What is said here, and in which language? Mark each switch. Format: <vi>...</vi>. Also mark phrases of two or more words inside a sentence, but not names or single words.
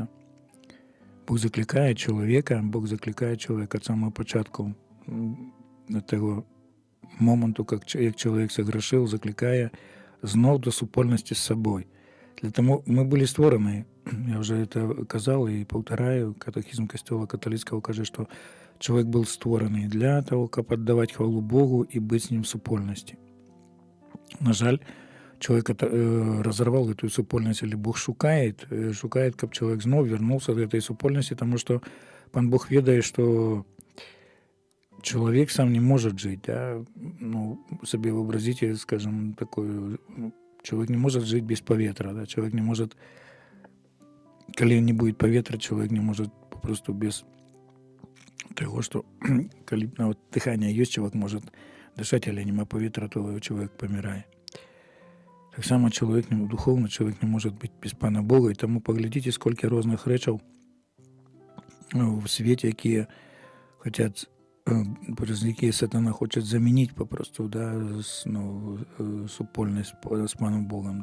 <uk>Бог закликає чоловіка від самого початку того моменту, як чоловік согрешив, закликає знов до супольності з собою. Для того ми були створені, я вже це казав і повторяю, катехизм Костела католицького каже, що чоловік був створений для того, щоб віддавати хвалу Богу і бути з ним в супольності. На жаль,</uk> <ru>человек разорвал эту супольность, или Бог шукает, как человек снова вернулся к этой супольности, потому что Пан Бог ведает, что человек сам не может жить, да, себе вообразите, скажем, такое, человек не может жить без поветра, да, человек не может, коли не будет поветра, человек не может попросту без того, что коли дыхание есть, человек может дышать, или нема поветра, то человек помирает.</ru> <uk>Так само духовно чоловік не може бути без Пана Бога, і тому поглядіть, скільки різних речей в світі, які хотять, які сатана хоче замінити попросту, да, супольність з Паном Богом.</uk>